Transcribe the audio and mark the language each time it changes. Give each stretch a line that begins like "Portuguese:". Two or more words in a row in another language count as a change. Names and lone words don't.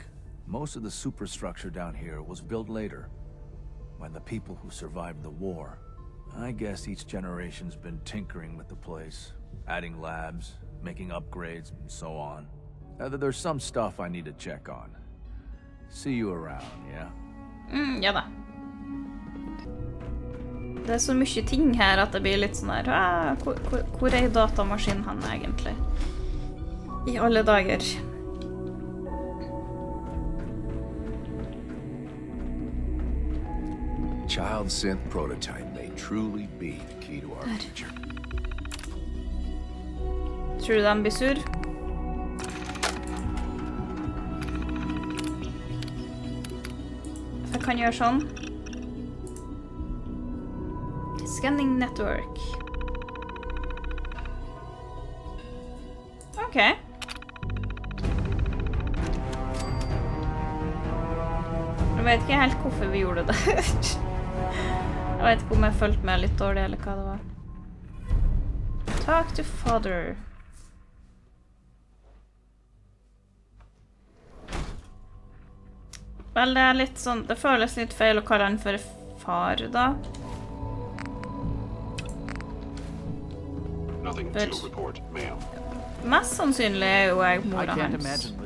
English: Most of the superstructure down here was built later, by the people who survived the war. I guess each generation's been tinkering with the place, adding labs, making upgrades, and so on. There's some stuff I need to check on. See you around, yeah?
Norwegian: Ja da. Det så mye ting her at det blir litt sånn her, hvor datamaskinen han egentlig? I alle dager.
English: Child synth prototype may truly be the key to our future.
Norwegian: Tror du de blir sur? Jeg kan gjøre sånn.
English: Scanning network. Ok.
Norwegian: Jeg vet ikke helt hvorfor vi gjorde det. Jeg vet ikke om jeg følte meg litt dårlig eller hva det var.
English: Talk to father.
Norwegian: Vel, det litt sånn, det føles litt feil å kalle han for far da. Mest sannsynlig jo jeg mora hans.